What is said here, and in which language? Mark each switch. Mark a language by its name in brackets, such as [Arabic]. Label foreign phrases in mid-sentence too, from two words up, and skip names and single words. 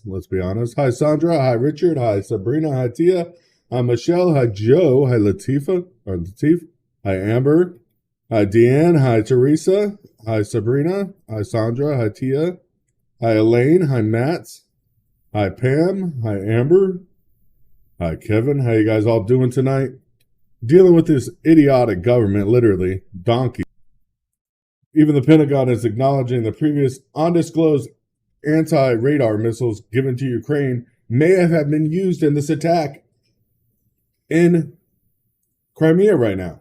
[English] Let's be honest. Hi, Sandra. Hi, Richard. Hi, Sabrina. Hi, Tia. Hi, Michelle. Hi, Joe. Hi, Latif. Hi, Amber. Hi, Deanne. Hi, Teresa. Hi, Sabrina. Hi, Sandra. Hi, Tia. Hi, Elaine. Hi, Matt. Hi, Pam. Hi, Amber. Hi, Kevin. How you guys all doing tonight? Dealing with this idiotic government, literally, donkey. Even the Pentagon is acknowledging the previous undisclosed anti-radar missiles given to Ukraine may have been used in this attack in Crimea right now.